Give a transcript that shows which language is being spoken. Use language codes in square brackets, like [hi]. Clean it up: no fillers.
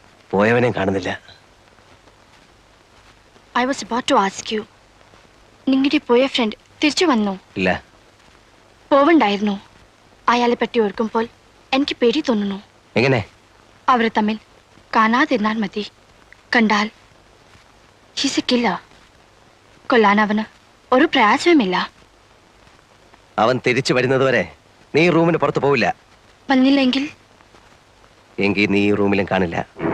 [ml] പോയവനെയും കാണുന്നില്ല. [en] I was about to ask you. [ml] നിങ്ങളുടെ പോയ ഫ്രണ്ട് തിരിച്ചു വന്നോ? ഇല്ല. പോവണ്ടായിരുന്നു. അയാളെ പറ്റി ഓർക്കുമ്പോൾ എനിക്ക് പേടി തോന്നുന്നു. എങ്ങനെ? അവർ തമ്മിൽ കാണാതിരുന്നാൽ മതി. കണ്ടാൽ [en] he's a killer. [ml] കൊല്ലാൻ അവന് ഒരു പ്രയാസവുമില്ല. അവൻ തിരിച്ചു വരുന്നതുവരെ നീ റൂമിന് പുറത്ത് പോവില്ല. വന്നില്ലെങ്കിൽ എങ്കിൽ നീ ഈ റൂമിലും കാണില്ല.